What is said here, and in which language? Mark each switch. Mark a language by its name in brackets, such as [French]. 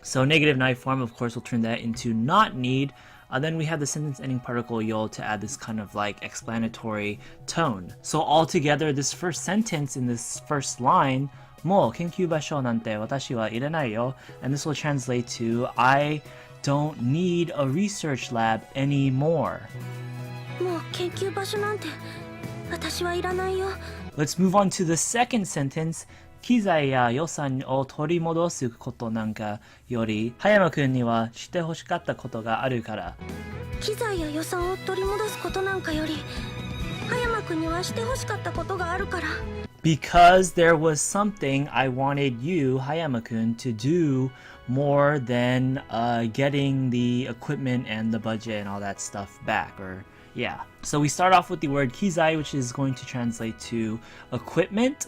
[English] So negative nai form, of course, will turn that into not need. Then we have the sentence ending particle yo to add this kind of like explanatory tone. So altogether, this first sentence in this first line, [Japanese] もう研究場所なんて私はいらないよ, [English] and this will translate to I don't need a research lab anymore. [Japanese] もう研究場所なんて私はいらないよ。 [English] Let's move on to the second sentence. [Japanese] 機材や予算を取り戻すことなんかより葉山くんにはしてほしかったことがあるから。機材や予算を取り戻すことなんかより葉山君にはしてほしかったことがあるから。 [English] Because there was something I wanted you, Hayama-kun, to do more than getting the equipment and the budget and all that stuff back, or yeah. So we start off with the word Kizai, which is going to translate to equipment.